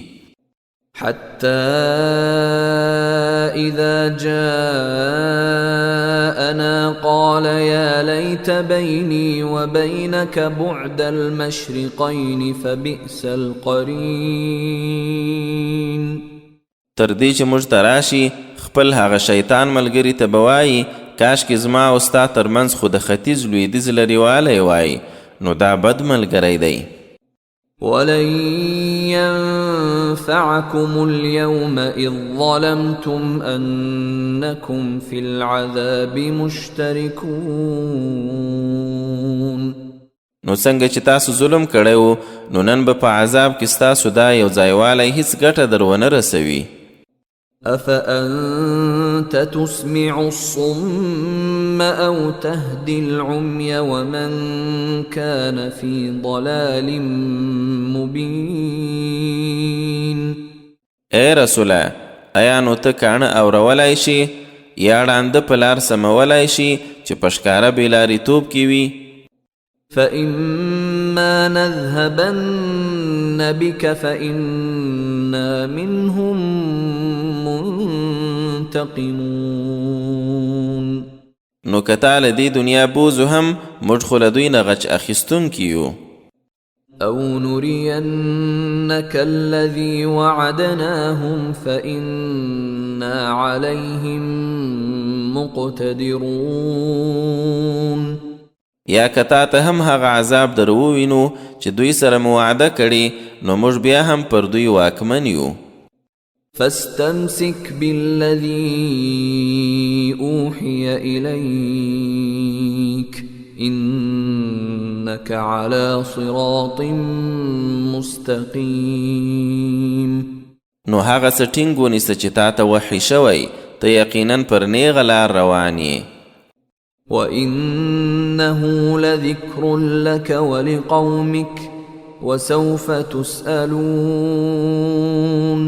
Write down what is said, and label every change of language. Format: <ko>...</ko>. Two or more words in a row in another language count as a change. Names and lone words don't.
<ar>حتى إذا جاءنا قال يا ليت بيني وبينك بعد المشرقين فبئس القرين.</ar> <ps>تر دې چې موږ ته راشي خپل هغه شیطان ملګري ته به وایي کاش کې زما او ستا ترمنځ خو د ختیځ لویدیځ لرې والی وای نو دا بد ملګری دی.</ps> <ar>ولن ينفعكم اليوم إذ ظلمتم أنكم في العذاب مشتركون.</ar> <ps>نو څنګه چې تاسو ظلم کړی نو نن به په عذاب کې ستاسو دا یو ځایوالی هیڅ ګټه در ونه رسوي.</ps> <ar>أفأنت تسمع الصم أو تهدي العمي ومن كان في ضلال مبين.</ar> <ps>اے رسوله ایا نو ته کاڼه اورولای شي یا ړانده په لار سمولای شي چې په ښکاره بېلاریتوب کې وي.</ps> <ar>فإما نذهبن بك فإنا منهم منتقمون.</ar> <ps>نو که تا له دې دنیا بوزو هم موږ خو له دوی نه غچ اخیستونکي یو.</ps> <ar>أو نرينك الذي وعدناهم فإنا عليهم مقتدرون.</ar> <ps>یا که تا ته هم هغه عذاب در ووینو چې دوی سره مو وعده کړي نو موږ بیا هم پر دوی واکمن یو.</ps> <ar>فاستمسك بالذي أوحي إليك إنك على صراط مستقيم.</ar> <ps>نو هغه څه ټینګ ونیسه چې تا ته وحی شوی ته یقینا پر نیغه لار روان یې.</ps> <ar>وإنه لذكر لك ولقومك وسوف تسألون.</ar>